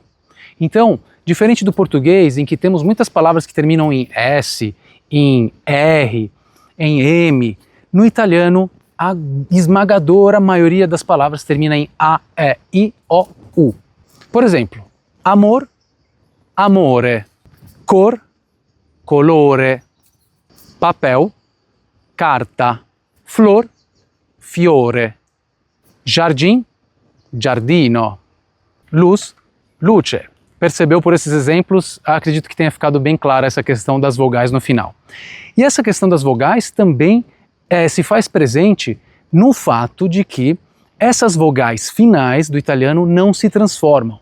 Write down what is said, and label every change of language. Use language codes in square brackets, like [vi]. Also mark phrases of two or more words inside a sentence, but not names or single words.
[pt] Então, diferente do português, em que temos muitas palavras que terminam em S, em R, em M, no italiano, a esmagadora maioria das palavras termina em A, E, I, O, U. Por exemplo, amor, amore, cor, colore, papel, carta, flor, fiore, jardim, giardino, luz, luce. Percebeu por esses exemplos? Acredito que tenha ficado bem clara essa questão das vogais no final. E essa questão das vogais também se faz presente no fato de que essas vogais finais do italiano não se transformam.